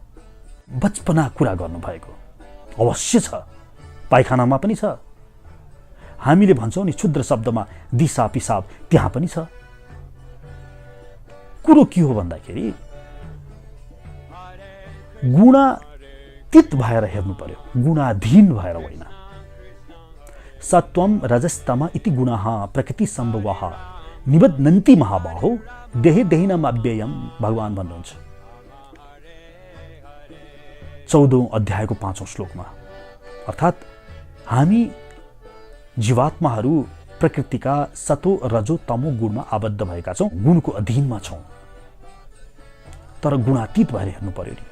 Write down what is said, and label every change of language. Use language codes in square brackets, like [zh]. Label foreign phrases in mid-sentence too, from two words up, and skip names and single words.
[ne] बचपना कुरा गर्नुभएको अवश्य छ, पाइखानामा पनि छ। हामीले भन्छौँ नि क्षुद्र शब्दमा दिशा पिसाब, त्यहाँ पनि छ। कुरो के हो भन्दाखेरि गुणातीत भएर हेर्नु पर्यो, गुणाधीन भएर होइन। [sa] सत्वम रजस्तम इति गुणाः प्रकृति सम्भवाः निबध्नन्ति महाबाहो देहे देहिनम अव्ययम, [ne] भगवान भन्नुहुन्छ 14औं अध्यायको 5औं श्लोकमा। अर्थात् हामी जीवात्माहरू प्रकृतिका सतो रजो तमो गुणमा आबद्ध भएका छौँ, गुणको अधीनमा छौँ। तर गुणातीत भएर हेर्नु पर्यो नि।